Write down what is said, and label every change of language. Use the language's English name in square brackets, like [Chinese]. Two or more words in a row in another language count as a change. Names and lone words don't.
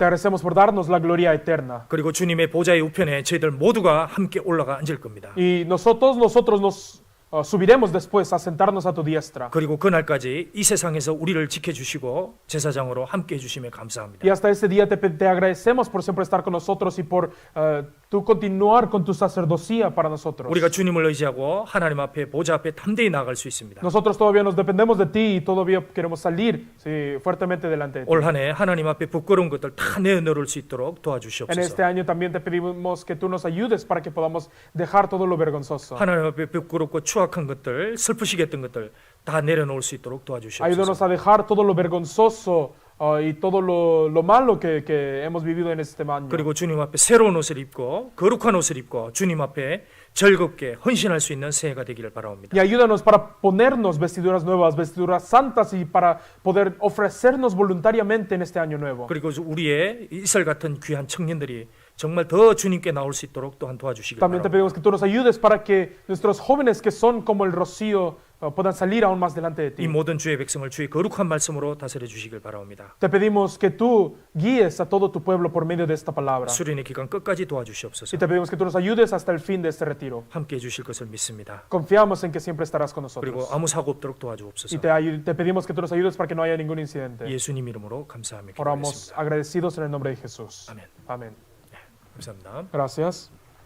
[Spanish] Te agradecemos por darnos la gloria eterna. [Korean] 그리고 주님의 보좌의 우편에 저희들 모두가 함께 올라가 앉을 겁니다. [Spanish] Y nosotros nos subiremos después a sentarnos a tu diestra. [Korean] 그리고 그날까지 이 세상에서 우리를 지켜주시고 제사장으로 함께 해주심에 감사합니다. [Spanish] Y hasta ese día te agradecemos por siempre estar con nosotros y por tú continuar con tu sacerdocía para nosotros. [Korean] 우리가 주님을 의지하고 하나님 앞에 보좌 앞에 담대히 나아갈 수 있습니다. [Spanish] Nosotros todavía nos dependemos de ti y todavía queremos salir sí, fuertemente delante de ti. [Korean] 올 한해 하나님 앞에 부끄러운 것들 다 내어놓을 수 있도록 [Spanish] En [Korean] 도와주시옵소서. [Spanish] este año también te pedimos que tú nos ayudes para que podamos dejar todo lo vergonzoso. [Korean] 하나님 앞에 부끄럽고 추악한 것들, 슬프시게 했던 것들 다 내려놓을 수 있도록 도와주시옵소서. [Spanish] Ayúdanos a dejar todo lo vergonzoso y todo lo malo que hemos vivido en este año. [Korean] 그리고 주님 앞에 새로운 옷을 입고 거룩한 옷을 입고 주님 앞에 즐겁게 헌신할 수 있는 새해가 되기를 바라옵니다. [Spanish] Y ayúdanos para ponernos vestiduras nuevas, vestiduras santas y para poder ofrecernos voluntariamente en este año nuevo. [Korean] 그리고 우리의 이슬 같은 귀한 청년들이 정말 더 주님께 나올 수 있도록 또한 도와주시길 [Spanish] También te [Korean] 바랍니다. [Spanish] pedimos que tú nos ayudes para que nuestros jóvenes que son como el rocío puedan salir aún más delante de [Korean] 이 [Spanish] ti. [Korean] 모든 주의 백성을 주의 거룩한 말씀으로 다스려 주시길 바라옵니다. [Spanish] Te pedimos que tú guíes a todo tu pueblo por medio de esta palabra. [Korean] 수련의 기간 끝까지 도와주시옵소서. [Spanish] Y te pedimos que tú nos ayudes hasta el fin de este retiro. [Korean] 함께 해주실 것을 믿습니다. [Spanish] Confiamos en que siempre estarás con [Korean] 그리고 [Spanish] nosotros. [Korean] 아무 사고 없도록 [Spanish] Y [Korean] 도와주옵소서. [Spanish] te pedimos que tú nos ayudes para que no haya ningún incidente. [Korean] 예수님 이름으로 감사하며 [Spanish] Oramos [Korean] 기도하겠습니다. [Spanish] agradecidos en el nombre de Jesús. [Korean] 아멘. [Spanish] Amén. [Korean] 감사합니다. [Spanish] Gracias.